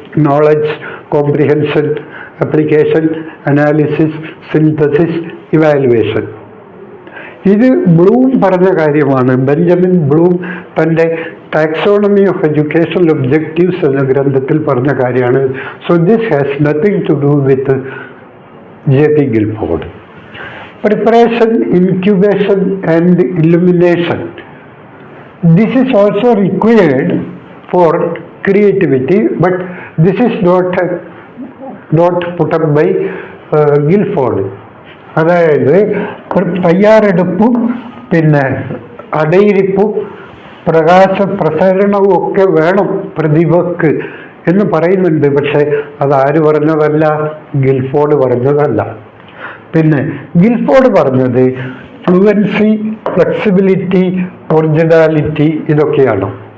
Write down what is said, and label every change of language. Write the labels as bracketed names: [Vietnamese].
[English] Knowledge, comprehension, application, analysis, synthesis, evaluation. [Malayalam] ഇത് Bloom പറഞ്ഞ കാര്യമാണ്. ബെഞ്ചമിൻ ബ്ലൂം തൻ്റെ ടാക്സോണമി ഓഫ് എഡ്യൂക്കേഷണൽ ഒബ്ജക്റ്റീവ്സ് എന്ന ഗ്രന്ഥത്തിൽ പറഞ്ഞ കാര്യമാണ്. [English] So this has nothing to do with JP Guilford. Preparation, incubation and illumination. This is also required for creativity, but this is not put up by Guilford. [Malayalam] അതായത് ഒരു തയ്യാറെടുപ്പും പിന്നെ അടയിരിപ്പും പ്രകാശ പ്രസരണവും ഒക്കെ വേണം പ്രതിഭക്ക് എന്ന് പറയുന്നുണ്ട്. പക്ഷെ അതാര് പറഞ്ഞതല്ല? ഗിൽഫോർഡ് പറഞ്ഞതല്ല. പിന്നെ ഗിൽഫോർഡ് പറഞ്ഞത് ഫ്ലുവൻസി, ഫ്ലെക്സിബിലിറ്റി, ഒറിജിനാലിറ്റി ഇതൊക്കെയാണ്.